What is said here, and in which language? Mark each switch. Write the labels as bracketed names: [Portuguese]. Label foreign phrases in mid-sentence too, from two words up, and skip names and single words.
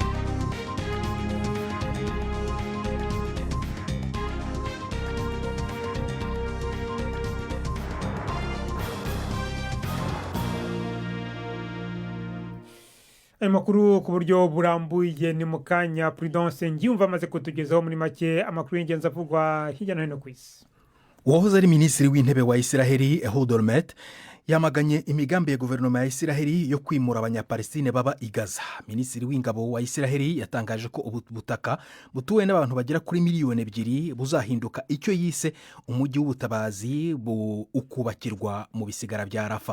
[Kinyarwanda] Amakuru ku buryo burambuye ni mukanya. Prudence Ngiyumva amaze kutugezaho muri make amakuru y'ingenzi avugwa hirya no hino ku isi. Uwahoze ari minisitiri w'intebe wa Israeli Ehud Olmert yamaganye imigambi ya guverinoma ya Israeli yo kwimura abanyapalestine baba i Gaza. Minisitiri w'ingabo wa Israeli yatangaje ko ubutaka butuwe n'abantu bagera kuri 2 miliyoni buzahinduka icyo yise umujyi w'ubutabazi ukubakirwa mu bisigara bya Rafa.